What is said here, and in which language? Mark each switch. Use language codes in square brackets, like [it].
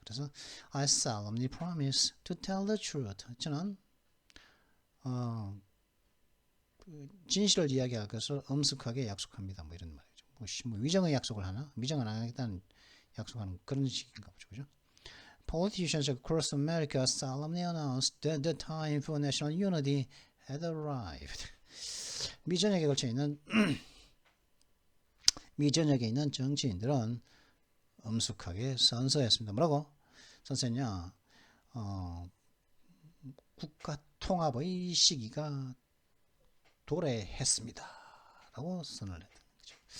[ko] 그래서 [en] I solemnly promise to tell the truth. [ko] 저는 진실을 이야기할 것을 엄숙하게 약속합니다. 뭐 이런 말이죠. 뭐 위정의 약속을 하나? 위정을 안 하겠다는 약속하는 그런 식인가 보죠, 그죠? [en] Politicians across America solemnly announced that the time for national unity had arrived. [ko] 미 전역에 걸쳐 있는 미 전역에 있는 정치인들은 엄숙하게 선서했습니다. 뭐라고? 선서는요, 국가 통합의 시기가 도래했습니다. 라고 선언을 했다. 그죠?